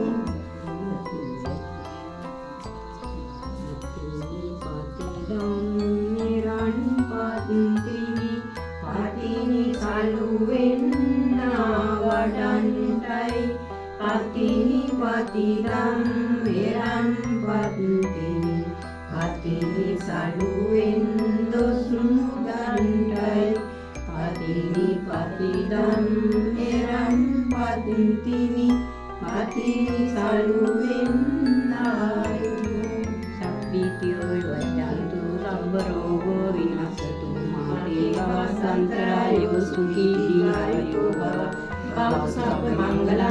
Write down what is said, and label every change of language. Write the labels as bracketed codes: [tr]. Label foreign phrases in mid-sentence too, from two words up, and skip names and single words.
[si] පාතිනි සලුවෙන් නාවඩන්ටයි පාතිනි පාතිදම් එරන් පත්තිනි පතිනි සඩුවෙන් දොස් මුදන්ටයි පතිනි පතිදම් එරන් පතිනි පතිනි සඩුවෙන් ආයුබෝ [pi] සබ්බීතියෝ වජ්ජන්තු සබ්බ රෝගෝ විනස්සතු මාතේ වසන්තරායෝ සුඛී දීර්ඝායෝ භව භව සබ්බ මංගලං